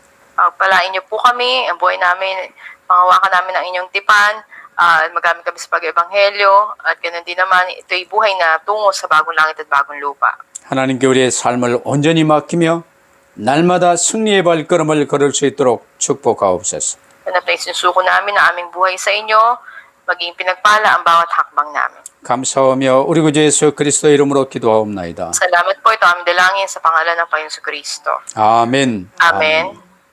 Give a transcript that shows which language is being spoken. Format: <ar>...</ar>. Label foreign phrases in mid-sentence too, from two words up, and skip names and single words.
<tl>Palain niyo po kami, ang buhay namin, pangawakan namin ang inyong tipan, magamit kami sa pag-ebanghelyo, at ganoon din naman, ito'y buhay na tungo sa bagong langit at bagong lupa.</tl> <ko>하나님께 우리의 삶을 온전히 맡기며 날마다 승리의 발걸음을 걸을 수 있도록 축복하옵소서.</ko> <tl>Ganap na isinusuko namin ang aming buhay sa inyo, maging pinagpala ang bawat hakbang namin.</tl> <ko>감사하며 우리 구주 예수 그리스도 이름으로 기도하옵나이다.</ko> <tl>Salamat po, ito aming dalangin sa pangalan ng Panginoon Kristo.</tl> <ko>아멘.</ko> <tl>Amen.</tl>